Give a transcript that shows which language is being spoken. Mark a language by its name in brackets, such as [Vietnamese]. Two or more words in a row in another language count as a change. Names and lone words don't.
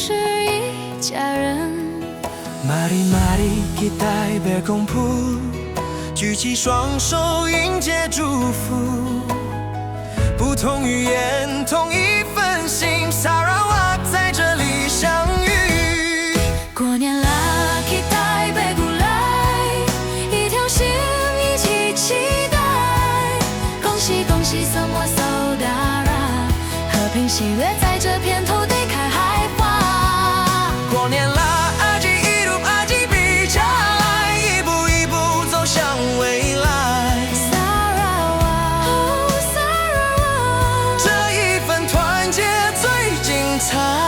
[Malay] Mari Mari kita berkumpul， [Chinese] 举起双手迎接祝福。不同语言，同一份心，Sarawak在这里相遇。过年啦 ， [Malay] kita bergulai， [Chinese] 一条心一起期待。恭喜恭喜 ， [Malay] semua saudara， [Chinese] 和平喜悦在这片土地开海花。过年啦，阿吉一路阿吉比下来，一步一步走向未来。 Sarawak， Sarawak，这一份团结最精彩。